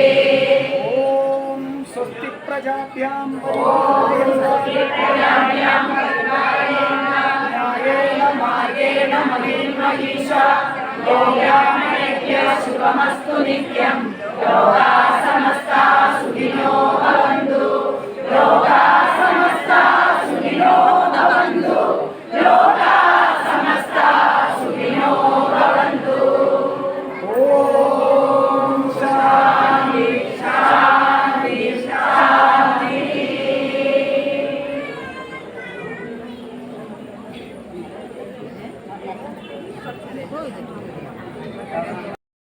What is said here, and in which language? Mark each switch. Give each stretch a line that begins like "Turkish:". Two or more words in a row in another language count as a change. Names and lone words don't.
Sanskrit: ഓം സ്വസ്തി പ്രജാഭ്യാം പരിപാലയന്താം ന്യായേന മാർഗേണ മഹിം മഹിഷാ യോഗ്യാമയജ്ഞ ശുഭമസ്തു നിത്യം ലോകാ സമസ്താ സുഖിനോ ഭവന്തു ലോകാ സമസ്താ സുഖിനോ ഭവന്തു ലോകാ സമസ്താ സുഖിനോ ഭവന്തു ഓം ശാന്തി ശാന്തി ശാന്തി